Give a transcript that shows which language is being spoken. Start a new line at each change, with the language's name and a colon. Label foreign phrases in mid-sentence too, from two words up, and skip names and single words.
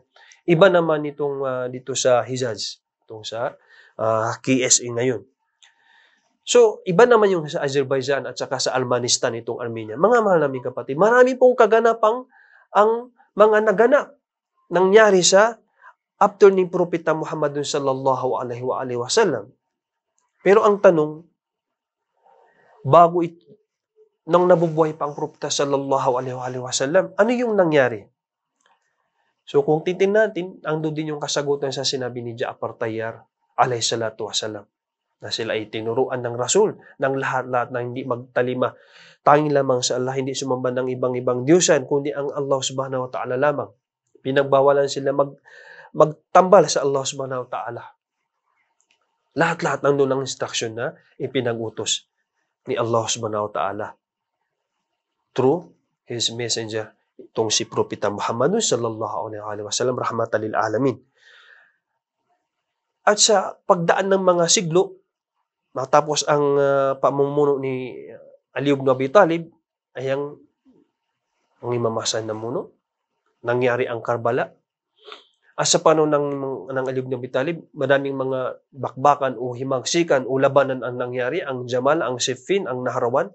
Filipino: Iba naman itong dito sa Hijaz, itong sa KSA ngayon. So, iba naman yung sa Azerbaijan at saka sa Almanistan, itong Armenia. Mga mahal naming kapatid, marami pong kaganapang ang mga naganap nangyari sa after ni Propeta Muhammad
Arabic: صلى الله عليه وسلم.
Filipino: Pero ang tanong, nang nabubuhay pa ang Propeta
Arabic: صلى الله عليه وسلم,
Filipino: ano yung nangyari? So kung titingnan natin, andun din yung kasagutan sa sinabi ni Ja'far Tayyar
Arabic: عليه صلاة وسلم,
Filipino: na sila ay tinuruan ng Rasul ng lahat-lahat na hindi magtalima. Tanging lamang sa Allah, hindi sumamba ng ibang-ibang Diyosan, kundi ang Allah
Arabic: سبحانه وتعالى
Filipino: lamang. Pinagbawalan sila magtambal sa Allah
Arabic: سبحانه وتعالى.
Filipino: Lahat-lahat ng doon ng instruction na ipinag-utos ni Allah
Arabic: سبحانه وتعالى
English: through His Messenger,
Filipino: itong si Propeta Muhammad
Arabic: صلى الله عليه وسلم, رحمة للعالمين.
Filipino: At sa pagdaan ng mga siglo, matapos ang pamumuno ni Ali ibn Abi Talib, ay ang imamasan na muno, nangyari ang Karbala. At sa panahon ng Ali ibn Abi Talib, madaming mga bakbakan o himagsikan o labanan ang nangyari, ang Jamal, ang Siffin, ang Nahrawan.